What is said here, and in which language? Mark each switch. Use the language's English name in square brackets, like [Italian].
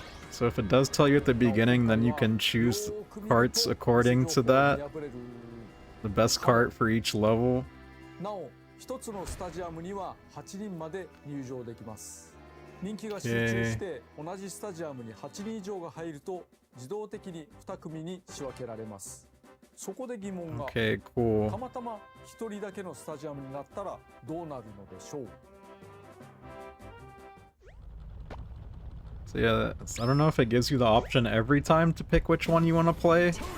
[English] So if it does tell you at the beginning, then you can choose carts according to that. The best cart for each level. [Japanese] 一つのスタジアムには8人まで入場できます。人気が集中して同じスタジアムに8人以上が入ると自動的に2組に仕分けられます。そこで疑問が、たまたま1人だけのスタジアムになったらどうなるのでしょう。 [English] So yeah, I don't know if it gives you the option every time to pick which one you want to play.